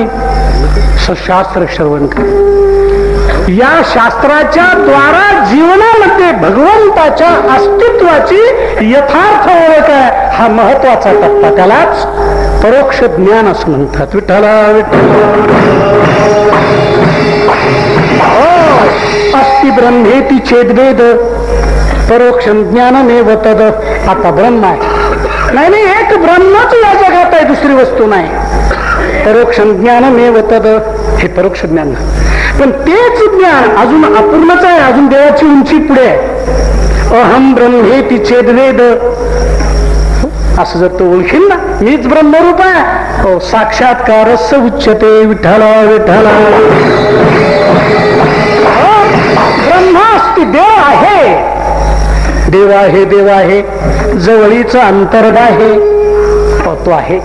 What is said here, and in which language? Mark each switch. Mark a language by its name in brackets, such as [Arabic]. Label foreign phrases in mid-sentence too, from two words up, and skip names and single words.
[Marathi] सशास्त्र श्रवण कर. या शास्त्राच्या द्वारा जीवनामध्ये भगवंताच्या अस्तित्वाची यथार्थ ओळख आहे. हा महत्वाचा टप्पा, त्यालाच परोक्ष ज्ञान असं म्हणतात. [Sanskrit] विठ्ठला विठ्ठला अस्ति ब्रह्मेति चेद्वेद परोक्ष ज्ञानमेव तद. [Marathi] आता ब्रह्म आहे, नाही एक ब्रह्मच या जगात आहे, दुसरी वस्तू नाही. [Sanskrit] परोक्ष ज्ञानमेव तद हे परोक्ष ज्ञान. [Marathi] पण तेच ज्ञान अजून अपूर्णच आहे, अजून देवाची उंची पुढे आहे. [Sanskrit] अहम ब्रह्मेति चेद्वेद [Marathi] असं जर तो ओळखील ना, मीच ब्रह्मरूप आहे, [Sanskrit] साक्षात्कारस्य उच्यते. [Marathi] विठ्ठला विठ्ठला ब्रह्मास्ति देव आहे, देव आहे, देव आहे, जवळीचं अंतर्ग आहे, तो आहे.